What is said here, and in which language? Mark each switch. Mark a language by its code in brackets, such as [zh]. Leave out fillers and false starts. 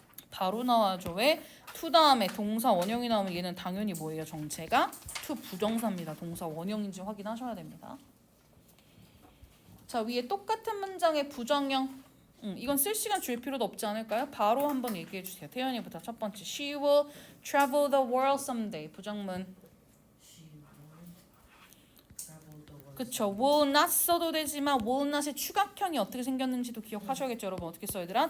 [ko] 바로 나와야죠. 왜? to 다음에 동사 원형이 나오면 얘는 당연히 뭐예요? 정체가 to 부정사입니다. 동사 원형인지 확인하셔야 됩니다. 자, 위에 똑같은 문장의 부정형. 이건 쓸 시간 줄 필요도 없지 않을까요? 바로 한번 얘기해 주세요. 태연이부터 첫 번째. [en] She will travel the world someday. [ko] 부정문. 그쵸. will not 써도 되지만 will not의 추각형이 어떻게 생겼는지도 기억하셔야겠죠. 여러분 어떻게 써야 되나?